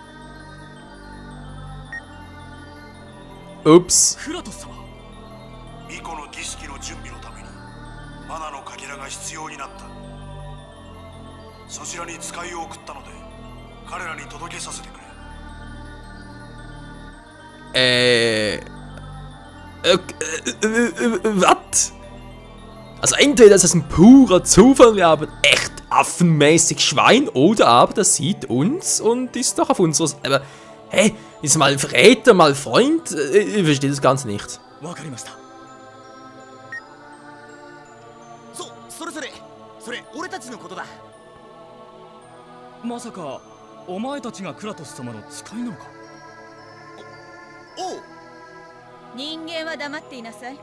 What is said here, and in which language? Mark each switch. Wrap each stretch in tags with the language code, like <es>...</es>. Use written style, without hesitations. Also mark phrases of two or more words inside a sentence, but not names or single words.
<de>Ups.</de> <ja>クラトス様。巫女の儀式の準備のためにマナのかけらが必要になった。そちらに使いを送ったので彼らに届けさせてくれ。</ja> <de>Was? Also entweder ist das ein purer Zufall, wir haben echt affenmäßig Schwein, oder aber das sieht uns und ist doch auf unseres... Aber, hey, ist mal Verräter, mal Freund? Ich verstehe das Ganze nicht.</de> <ja>わかりました。それ俺たちのことだ。まさかお前たちがクラトス様の使いなのか。おう。人間は黙っていなさい。</ja>